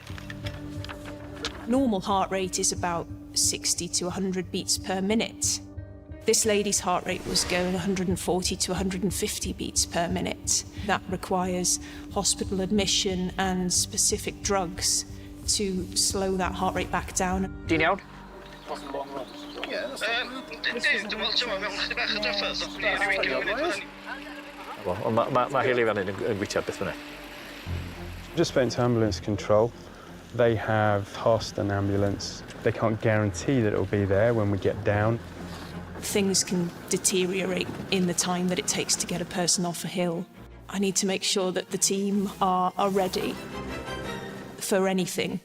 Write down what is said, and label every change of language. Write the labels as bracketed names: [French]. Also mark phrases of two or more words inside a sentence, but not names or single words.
[English] Normal heart rate is about 60 to 100 beats per minute. This lady's heart rate was going 140 to 150 beats per minute. That requires hospital admission and specific drugs to slow that heart rate back down. [Welsh] Ti'n iawn? Wel, mae Haley fan hyn yn gweithio beth bynnag. [English] Just spoken to ambulance control. They have tasked an ambulance. They can't guarantee that it will be there when we get down. things can deteriorate in the time that it takes to get a person off a hill. I need to make sure that the team are ready for anything.